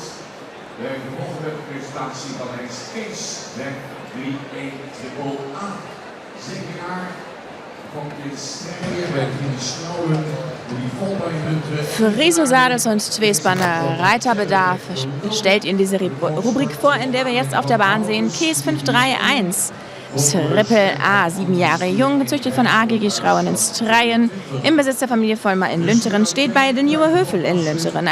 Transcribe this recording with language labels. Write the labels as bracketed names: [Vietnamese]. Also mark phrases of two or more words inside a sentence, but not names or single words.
[Dutch] De volgende presentatie van Hengst Kees, weg 3-1 Triple A. 7 jaar von [German] Friso Sades und Tweespanner Reiterbedarf stellt Ihnen diese Rubrik vor, in der wir jetzt auf der Bahn sehen Kees 5:31. Triple A, 7 Jahre jung, gezüchtet von AGG Schrauen in Streien, im Besitz der Familie Vollmer in Lünteren, steht bei den Newer Höfel in Lünteren.